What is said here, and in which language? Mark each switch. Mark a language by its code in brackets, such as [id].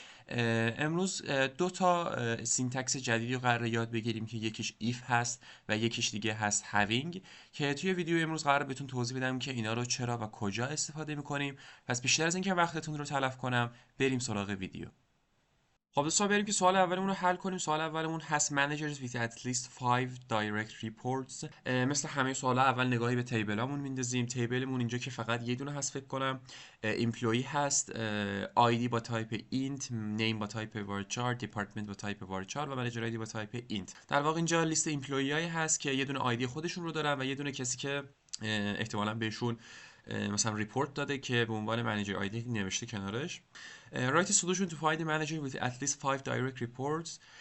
[fa] امروز دو تا سینتکس جدیدی رو قرار یاد بگیریم که یکیش if هست و یکیش دیگه هست having، که توی ویدیو امروز قرار بهتون توضیح بدم که اینا رو چرا و کجا استفاده میکنیم. پس بیشتر از اینکه وقتتون رو تلف کنم، بریم سراغ ویدیو. خب دوستان، بریم که سوال اولمون رو حل کنیم. سوال اولمون هست [en] managers with at least 5 direct reports. [fa] مثل همه سوالا اول نگاهی به تیبلامون میندازیم. تیبلمون اینجا که فقط یه دونه هست فکر کنم، ایمپلوی هست، آیدی با تایپ اینت، نیم با تایپ varchar، دیپارتمنت با تایپ varchar و منیجر آیدی با تایپ اینت. در واقع اینجا لیست ایمپلوی هایی هست که یه دونه آیدی خودشون رو دارن و یه دونه کسی که احتمالاً بهشون مثلا ریپورت داده که به عنوان منیجر آیدی نوشته کنارش. [en] Write a solution to find a manager with at least 5 direct reports.